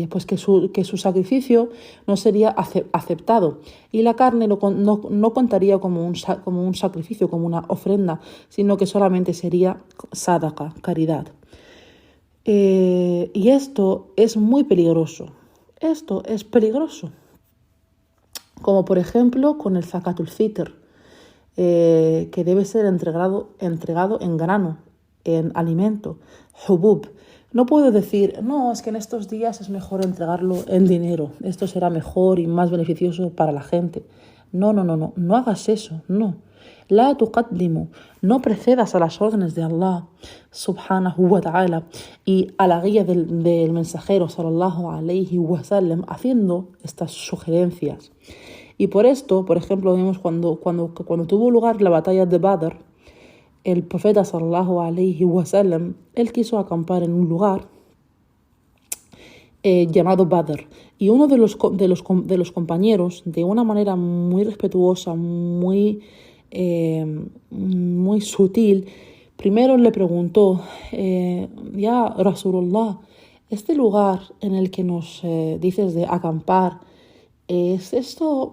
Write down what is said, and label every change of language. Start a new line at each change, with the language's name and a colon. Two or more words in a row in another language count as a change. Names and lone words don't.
Spanish: Pues que su sacrificio no sería aceptado y la carne no contaría como un sacrificio, como una ofrenda, sino que solamente sería sadaqa, caridad. Y esto es muy peligroso. Esto es peligroso. Como por ejemplo con el
Arabic: زكاة الفطر,
Spanish: que debe ser entregado en grano, en alimento, hubub. No puedo decir, no, es que en estos días es mejor entregarlo en dinero. Esto será mejor y más beneficioso para la gente. No hagas eso, no.
Arabic: لا تقدموا,
Spanish: no precedas a las órdenes de Allah
Arabic: سبحانه وتعالى
Spanish: y a la guía del mensajero
Arabic: صلى الله عليه وسلم
Spanish: haciendo estas sugerencias. Y por esto, por ejemplo, vemos cuando tuvo lugar la batalla de Badr, el profeta
Arabic: صلى الله عليه وسلم,
Spanish: él quiso acampar en un lugar llamado Badr. Y uno de los compañeros, de una manera muy respetuosa, muy sutil, primero le preguntó,
Arabic: يا رسول الله,
Spanish: este lugar en el que nos dices de acampar, ¿es esto?